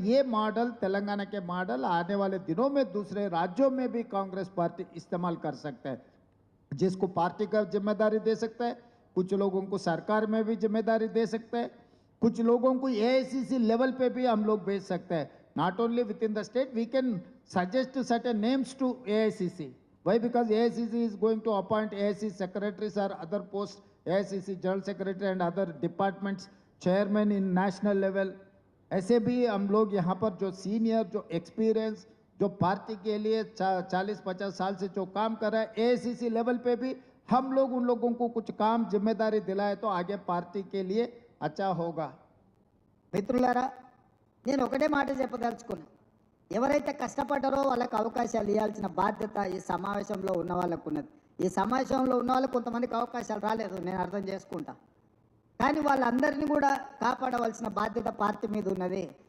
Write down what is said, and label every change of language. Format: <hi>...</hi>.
<hi>ये मॉडल तेलंगाना के मॉडल आने वाले दिनों में दूसरे राज्यों में भी कांग्रेस पार्टी इस्तेमाल कर सकता है. जिसको पार्टी का जिम्मेदारी दे सकता है, कुछ लोगों को सरकार में भी जिम्मेदारी दे सकता है, कुछ लोगों को एआईसीसी लेवल पे भी हम लोग भेज सकते हैं.</hi> <en>Not only within the state, we can suggest certain names to AICC. Why? Because AICC is going to appoint AICC secretaries or other posts, AICC general secretary and other departments chairman in national level.</en> <hi>ऐसे भी हम लोग यहाँ पर जो senior, जो experience, जो party के लिए 40-50 साल से जो काम कर रहा है, AICC लेवल पे भी हम लोग उन लोगों को कुछ काम जिम्मेदारी दिलाए तो आगे पार्टी के लिए अच्छा होगा.</hi> <te>మిత్రులారా నేను ఒకటే మాట చెప్పదలుచుకున్నా, ఎవరైతే కష్టపడ్డారో వాళ్ళకి అవకాశాలు ఇవ్వాల్సిన బాధ్యత ఈ సమావేశంలో ఉన్న వాళ్ళకు ఉన్నది. ఈ సమావేశంలో ఉన్న వాళ్ళకు కొంతమందికి అవకాశాలు రాలేదు, నేను అర్థం చేసుకుంటా. కానీ వాళ్ళందరినీ కూడా కాపాడవలసిన బాధ్యత పార్టీ మీద ఉన్నది.</te>